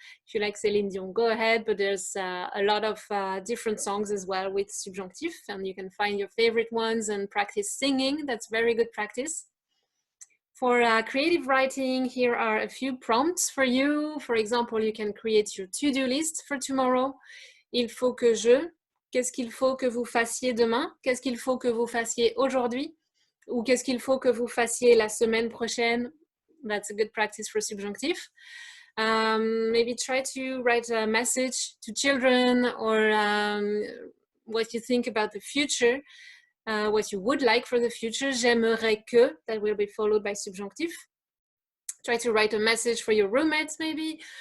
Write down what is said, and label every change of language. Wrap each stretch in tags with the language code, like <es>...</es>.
<en>If you like Céline Dion, go ahead. But there's a lot of different songs as well with subjunctive, and you can find your favorite ones and practice singing. That's very good practice. For creative writing, here are a few prompts for you. For example, you can create your to-do list for tomorrow.</en> <fr>Il faut que je... Qu'est-ce qu'il faut que vous fassiez demain? Qu'est-ce qu'il faut que vous fassiez aujourd'hui? Ou qu'est-ce qu'il faut que vous fassiez la semaine prochaine?</fr> <en>That's a good practice for subjunctive. Maybe try to write a message to children, or what you think about the future, what you would like for the future. J'aimerais que, that will be followed by subjunctive. Try to write a message for your roommates, maybe.</en>